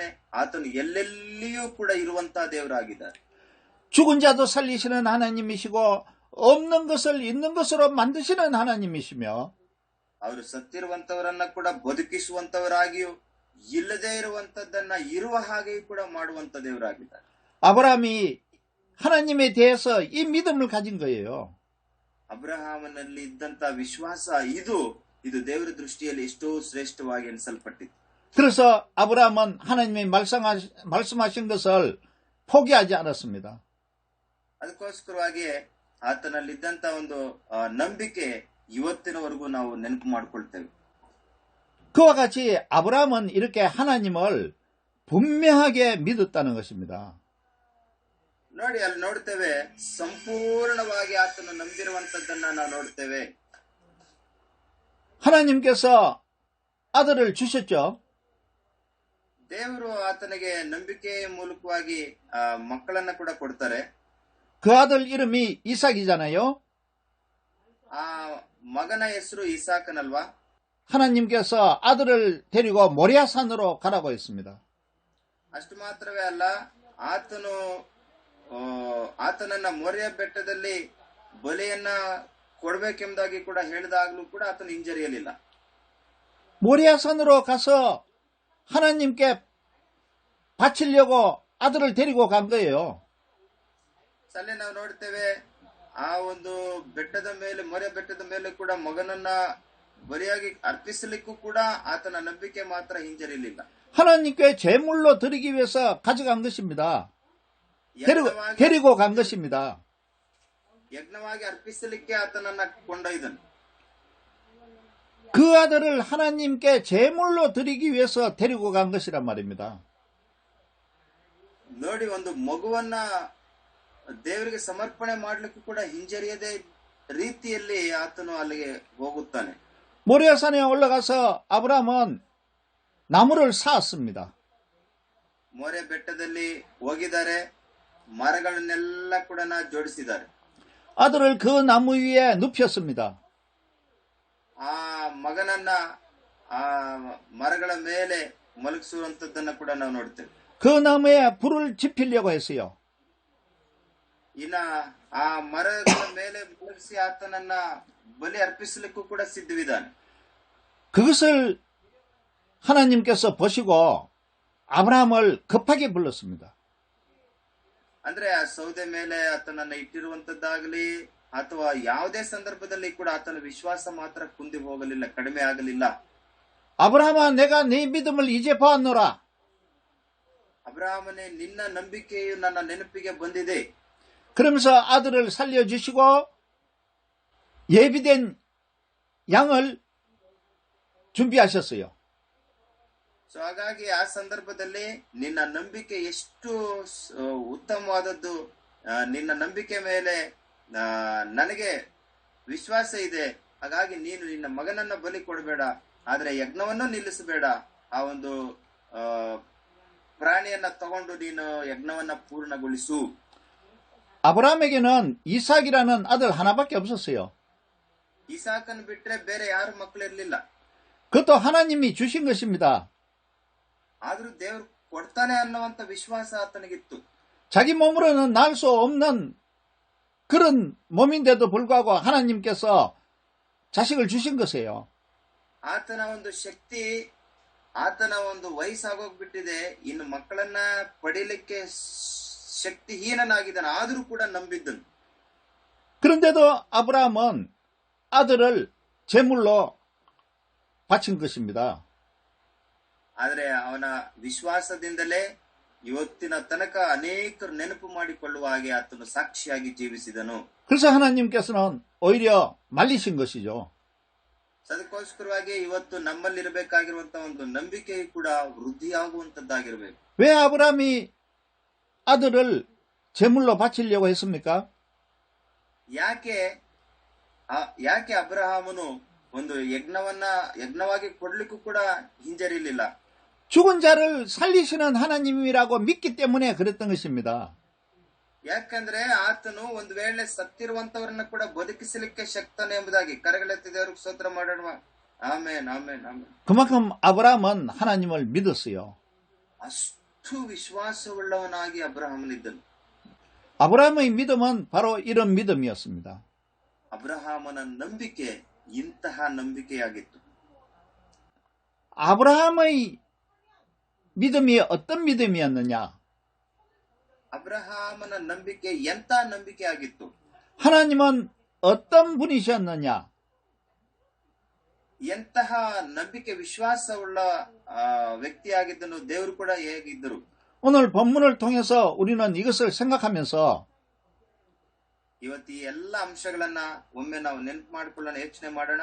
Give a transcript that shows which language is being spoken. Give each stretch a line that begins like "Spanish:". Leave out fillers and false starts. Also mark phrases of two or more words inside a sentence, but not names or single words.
Kannada: ಆತನು ಎಲ್ಲೆಲ್ಲಿಯೂ ಕೂಡ ಇರುವಂತಹ ದೇವರಾಗಿದ್ದಾನೆ.
Korean: 죽은 자도 살리시는 하나님이시고 없는 것을 있는 것으로 만드시는 하나님이시며
Kannada: ಅವರು ಸತ್ತಿರುವಂತವರನ್ನ ಕೂಡ ಬದುಕಿಸುವಂತವರಾಗಿಯೂ ಇಲ್ಲದೇ ಇರುವಂತದ್ದನ್ನ ಇರುವ ಹಾಗೆಯೂ ಕೂಡ ಮಾಡುವಂತ ದೇವರಾಗಿದ್ದಾರೆ.
Korean: 아브라함이 하나님에 대해서 이 믿음을 가진 거예요.
Kannada: ಅಬ್ರಹಾಮನಲ್ಲಿ ಇದ್ದಂತ ವಿಶ್ವಾಸ ಇದು ದೇವರ ದೃಷ್ಟಿಯಲ್ಲಿ ಎಷ್ಟೋ ಶ್ರೇಷ್ಠವಾಗಿ ಎನಿಸಲ್ಪಟ್ಟಿತ್ತು.
Korean: 그래서 아브라함은 하나님이 말씀하신 것을 포기하지 않았습니다.
Kannada: ಅದಕ್ಕೋಸ್ಕರವಾಗಿ ಆತನಲ್ಲಿದ್ದಂತ ಒಂದು ನಂಬಿಕೆ ಇವತ್ತಿನವರೆಗೂ ನಾವು ನೆನಪು ಮಾಡಿಕೊಳ್ತೇವೆ.
Korean: 그와 같이 아브라함은 이렇게 하나님을 분명하게 믿었다는 것입니다.
Kannada: ನೋಡಿ, ಅಲ್ಲಿ ನೋಡ್ತೇವೆ, ಸಂಪೂರ್ಣವಾಗಿ ಆತನು ನಂಬಿರುವಂತದ್ದನ್ನ ನಾವು ನೋಡ್ತೇವೆ.
Korean: 하나님께서 아들을 주셨죠.
Kannada: ದೇವರು ಆತನಿಗೆ ನಂಬಿಕೆಯ ಮೂಲಕವಾಗಿ ಮಕ್ಕಳನ್ನ ಕೂಡ ಕೊಡ್ತಾರೆ.
Korean: 그 아들 이름이 이삭이잖아요.
Kannada: ಆ ಮಗನ ಹೆಸರು ಇಸಾಕನಲ್ವಾ?
Korean: 하나님께서 아들을 데리고 모리아산으로 가라고 했습니다.
Kannada: ಅಷ್ಟು ಮಾತ್ರವೇ ಅಲ್ಲ, ಆತನನ್ನ ಮೊರೆಯ ಬೆಟ್ಟದಲ್ಲಿ ಬಲಿಯನ್ನ ಕೊಡಬೇಕೆಂಬುದಾಗಿ ಕೂಡ ಹೇಳಿದಾಗ್ಲೂ ಕೂಡ ಆತನು ಹಿಂಜರಿಯಲಿಲ್ಲ.
Korean: 모리아산으로 가서 하나님께 바치려고 아들을 데리고 간 거예요.
Kannada: ಅಲ್ಲಿ ನಾವು ನೋಡ್ತೇವೆ ಆ ಒಂದು ಬೆಟ್ಟದ ಮೇಲೆ ಮೊರೆ ಬೆಟ್ಟದ ಮೇಲೆ ಕೂಡ ಮಗನನ್ನ ಬರಿಯಾಗಿ ಅರ್ಪಿಸಲಿಕ್ಕೂ ಕೂಡ ಆತನ ನಂಬಿಕೆ ಮಾತ್ರ ಹಿಂಜರಿಲಿಲ್ಲ.
Korean: 하나님께 제물로 드리기 위해서 가져간 것입니다. 데리고 간 것입니다.
Kannada: ಯಜ್ಞವಾಗಿ ಅರ್ಪಿಸಲಿಕ್ಕೆ ಆತನನ್ನ ಕೊಂಡೊಯ್ದನು.
Korean: 그 아들을 하나님께 제물로 드리기 위해서 데리고 간 것이란 말입니다.
Kannada: ನೋಡಿ, ಒಂದು ಮಗುವನ್ನ ದೇವರಿಗೆ ಸಮರ್ಪಣೆ ಮಾಡಲಿಕ್ಕೂ ಕೂಡ ಹಿಂಜರಿಯದೆ ರೀತಿಯಲ್ಲಿ ಆತನು ಅಲ್ಲಿಗೆ ಹೋಗುತ್ತಾನೆ.
Korean: 모리아산에 올라가서 아브라함은 나무를 쌓았습니다.
Kannada: ಮೊರೆ ಬೆಟ್ಟದಲ್ಲಿ ಹೋಗಿದ್ದಾರೆ, ಮರಗಳನ್ನೆಲ್ಲ ಕೂಡ ಜೋಡಿಸಿದ್ದಾರೆ.
Korean: 아들을 그 나무 위에 눕혔습니다.
Kannada: ಆ ಮಗನನ್ನ ಆ ಮರಗಳ ಮೇಲೆ ಮಲಗಿಸುವಂತದ್ದನ್ನ ಕೂಡ ನಾವು ನೋಡ್ತೇವೆ.
Korean: 그 나무에 불을 지피려고 했어요.
Kannada: ಇನ್ನ ಆ ಮರಗಳ ಮೇಲೆ ಮಲಗಿಸಿ ಆತನನ್ನ ಬಲಿ ಅರ್ಪಿಸಲಿಕ್ಕೂ ಕೂಡ ಸಿದ್ಧವಿದ್ದಾನೆ.
Korean: 그것을 하나님께서 보시고 아브라함을 급하게 불렀습니다.
Kannada: ಅಂದ್ರೆ ಆ ಸೌದೆ ಮೇಲೆ ಆತನನ್ನ ಇಟ್ಟಿರುವಂತದ್ದಾಗಲಿ ಅಥವಾ ಯಾವುದೇ ಸಂದರ್ಭದಲ್ಲಿ ಕೂಡ ಆತನ ವಿಶ್ವಾಸ ಮಾತ್ರ ಕುಂದಿ ಹೋಗಲಿಲ್ಲ, ಕಡಿಮೆ ಆಗಲಿಲ್ಲ.
Korean: 아브라함아, 내가 네 믿음을 이제 보았노라.
Kannada: ಅಬ್ರಹಾಮನೇ, ನಿನ್ನ ನಂಬಿಕೆಯು ನನ್ನ ನೆನಪಿಗೆ ಬಂದಿದೆ.
Korean: 그러면서 아들을 살려주시고 예비된 양을 준비하셨어요.
Kannada: ಸೊ ಹಾಗಾಗಿ ಆ ಸಂದರ್ಭದಲ್ಲಿ ನಿನ್ನ ನಂಬಿಕೆ ಎಷ್ಟು ಉತ್ತಮವಾದದ್ದು, ನಿನ್ನ ನಂಬಿಕೆ ಮೇಲೆ ನನಗೆ ವಿಶ್ವಾಸ ಇದೆ. ಹಾಗಾಗಿ ನೀನು ನಿನ್ನ ಮಗನನ್ನ ಬಲಿ ಕೊಡಬೇಡ, ಆದ್ರೆ ಯಜ್ಞವನ್ನು ನಿಲ್ಲಿಸಬೇಡ. ಆ ಒಂದು ಪ್ರಾಣಿಯನ್ನ ತಗೊಂಡು ನೀನು ಯಜ್ಞವನ್ನ ಪೂರ್ಣಗೊಳಿಸು.
Korean: 아브라함에게는 이삭이라는 아들 하나밖에 없었어요.
Kannada: 이삭은 ಬಿಟ್ರೆ ಬೇರೆ ಯಾರು ಮಕ್ಕಳಿರ್ಲಿಲ್ಲ.
Korean: 그것도 하나님이 주신 것입니다.
Kannada: ಆದ್ರೂ ದೇವರು ಕೊಡ್ತಾನೆ ಅನ್ನುವಂತ ವಿಶ್ವಾಸ ಆತನಿಗಿತ್ತು.
Korean: 자기 몸으로는 낳을 수 없는 그런 몸인데도 불구하고 하나님께서 자식을 주신 것이에요.
Kannada: ಆತನ ಒಂದು ಶಕ್ತಿ, ಆತನ ಒಂದು ವಯಸ್ಸಾಗೋಗ್ಬಿಟ್ಟಿದೆ, ಇನ್ನು ಮಕ್ಕಳನ್ನ ಪಡೀಲಿಕ್ಕೆ ಶಕ್ತಿಹೀನನಾಗಿದ್ದಾನೆ, ಆದರೂ ಕೂಡ ನಂಬಿದ್ದನು.
Korean: 그런데도 아브라함은 아들을 제물로 바친 것입니다.
Kannada: ಆದರೆ ಅವನ ವಿಶ್ವಾಸದಿಂದಲೇ ಇವತ್ತಿನ ತನಕ ಅನೇಕರು ನೆನಪು ಮಾಡಿಕೊಳ್ಳುವ ಹಾಗೆ ಆತನು ಸಾಕ್ಷಿಯಾಗಿ ಜೀವಿಸಿದನು.
Korean: 그래서 하나님께서는 오히려 말리신 것이죠.
Kannada: ಅದಕ್ಕೋಸ್ಕರವಾಗಿ ಇವತ್ತು ನಮ್ಮಲ್ಲಿರಬೇಕಾಗಿರುವಂತಹ ಒಂದು ನಂಬಿಕೆ ಕೂಡ ವೃದ್ಧಿಯಾಗುವಂತದ್ದಾಗಿರಬೇಕು.
Korean: 왜 아브라함이 아들을 제물로 바치려고 했습니까?
Kannada: ಯಾಕೆ ಅಬ್ರಹಾಮನು ಒಂದು ಯಜ್ಞವಾಗಿ ಕೊಡ್ಲಿಕ್ಕೂ ಕೂಡ ಹಿಂಜರಿಲಿಲ್ಲ.
Korean: 죽은 자를 살리시는 하나님이라고 믿기 때문에 그랬던 것입니다.
Kannada: ಯಾಕಂದ್ರೆ ಆತನು ಒಂದು ವೇಳೆ ಸತ್ತಿರುವಂತವರನ್ನ ಕೂಡ ಬದುಕಿಸಲಿಕ್ಕೆ ಶಕ್ತನು ಎಂಬುದಾಗಿ. ಕರೆಗಳೆತ್ತಿದವರಿಗೆ ಸ್ತೋತ್ರ ಮಾಡೋಣ. ಆಮೇನ್, ಆಮೇನ್, ಆಮೇನ್.
Korean: 그만큼 아브라함은 하나님을 믿었어요.
Kannada: ಅಷ್ಟು ವಿಶ್ವಾಸವುಳ್ಳವನಾಗಿ ಅಬ್ರಹಾಮನಿದ್ದನು.
Korean: 아브라함의 믿음은 바로 이런 믿음이었습니다.
Kannada: ಅಬ್ರಹಾಮನ ನಂಬಿಕೆ ಇಂತಹ ನಂಬಿಕೆಯಾಗಿತ್ತು.
Korean: 아브라함의 믿음이 어떤 믿음이었느냐?
Kannada: ಅಬ್ರಹಾಮನ ನಂಬಿಕೆ ಎಂತ ನಂಬಿಕೆಯಾಗಿತ್ತು?
Korean: 하나님은 어떤 분이셨느냐?
Kannada: ಎಂತಹ ನಂಬಿಕೆ, ವಿಶ್ವಾಸವುಳ್ಳ ವ್ಯಕ್ತಿಯಾಗಿದ್ದನು. ದೇವರು ಕೂಡ ಹೇಗಿದ್ದರು?
Korean: 오늘 본문을 통해서 우리는 이것을 생각하면서
Kannada: ಇವತ್ತು ಈ ಎಲ್ಲ ಅಂಶಗಳನ್ನ ಒಮ್ಮೆ ನಾವು ನೆನಪು ಮಾಡಿಕೊಳ್ಳೋಣ, ಯೋಚನೆ ಮಾಡೋಣ.